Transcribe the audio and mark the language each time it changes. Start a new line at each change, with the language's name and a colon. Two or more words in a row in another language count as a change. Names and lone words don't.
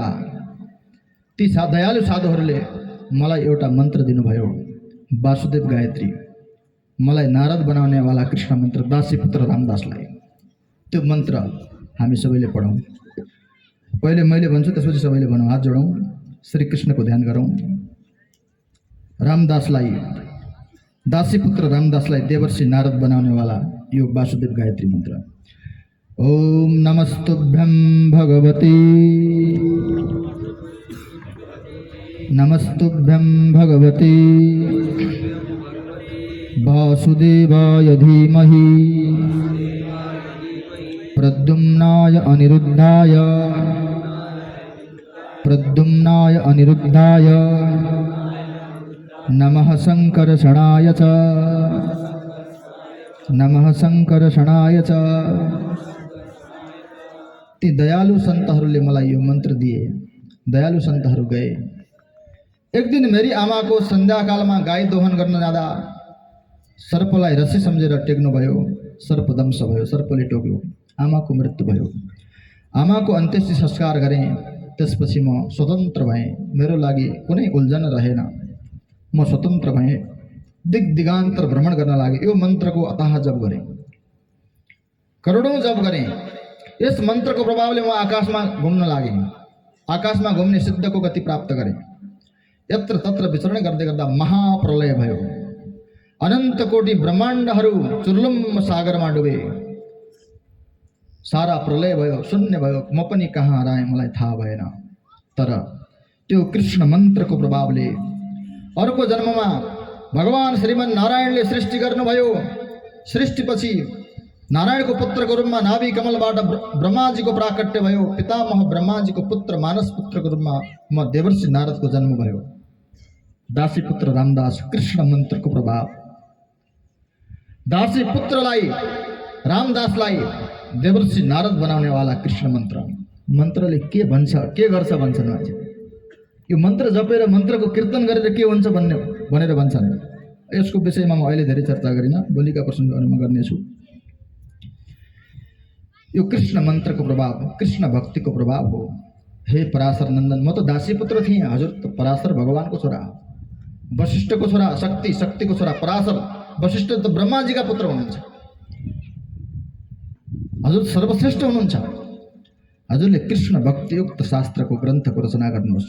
Nepali: ती दयालु साधुहरूले मलाई एउटा मन्त्र दिनुभयो, वासुदेव गायत्री। मलाई नारद बनाउनेवाला कृष्ण मन्त्र, दासीपुत्र रामदासलाई। त्यो मन्त्र हामी सबैले पढौँ। पहिले मैले भन्छु, त्यसपछि सबैले भनौँ। हात जोडौँ, श्री कृष्णको ध्यान गरौँ। रामदासलाई, दासीपुत्र रामदासलाई देवर्षि नारद बनाउनेवाला यो वासुदेव गायत्री मन्त्र।
Sanskrit: ओम नमस्तुभ्यं भगवती, नमस्तुभ्यं भगवती वासुदेवाय धीमहि प्रद्युम्नाय अनिरुद्धाय नमः शङ्करशणाय च, नमः शङ्करशणाय च।
Nepali: ती दयालु सन्तहरूले मलाई यो मन्त्र दिए। दयालु सन्तहरू गए। एक दिन मेरी आमाको सन्ध्याकालमा गाई दोहन गर्न जाँदा सर्पलाई रस्सी सम्झेर टेक्नुभयो। सर्पदंश भयो, सर्पले टोक्यो। आमाको मृत्यु भयो। आमाको अन्त्येष्टि संस्कार गरेँ। त्यसपछि म स्वतन्त्र भएँ। मेरो लागि कुनै उल्झन रहेन। म स्वतन्त्र भएँ। दिग्दिगान्तर भ्रमण गर्न लागे। यो मन्त्रको अथाह जप गरेँ, करोडौँ जप गरेँ। यस मन्त्रको प्रभावले म आकाशमा घुम्न लागेँ। आकाशमा घुम्ने सिद्धको गति प्राप्त गरेँ। यत्र तत्र विचरण गर्दै गर्दा महाप्रलय भयो। अनन्त कोटि ब्रह्माण्डहरू चुर्लुम्म सागरमा डुबे। सारा प्रलय भयो, शून्य भयो। म पनि कहाँ हराएँ मलाई थाहा भएन। तर त्यो कृष्ण मन्त्रको प्रभावले अर्को जन्ममा भगवान श्रीमन नारायणले सृष्टि गर्नुभयो। सृष्टिपछि नारायणको पुत्रको रूपमा नाभि कमलबाट ब्रह्माजीको प्राकट्य भयो। पितामह ब्रह्माजीको पुत्र मानस पुत्रको रूपमा म देवर्षि नारदको जन्म भयो। दासी पुत्र रामदास, कृष्ण मन्त्रको प्रभाव। दासी पुत्रलाई, रामदासलाई देवर्षि नारद बनाउनेवाला कृष्ण मन्त्र। मन्त्रले के भन्छ, के गर्छ भन्छन् मान्छे। यो मन्त्र जपेर, मन्त्रको कीर्तन गरेर के हुन्छ भनेर भन्छन्। यसको विषयमा म अहिले धेरै चर्चा गरिनँ, भोलिका प्रसङ्गहरूमा गर्नेछु। यो कृष्ण मन्त्रको प्रभाव, कृष्ण भक्तिको प्रभाव हो। हे पराशर नन्दन, म त दासी पुत्र थिएँ, हजुर त पराशर भगवानको छोरा, वशिष्ठको छोरा, शक्तिको छोरा पराशर। वशिष्ठ त ब्रह्माजीका पुत्र हुनुहुन्छ। हजुर सर्वश्रेष्ठ हुनुहुन्छ। हजुरले कृष्ण भक्तियुक्त शास्त्रको ग्रन्थको रचना गर्नुहोस्।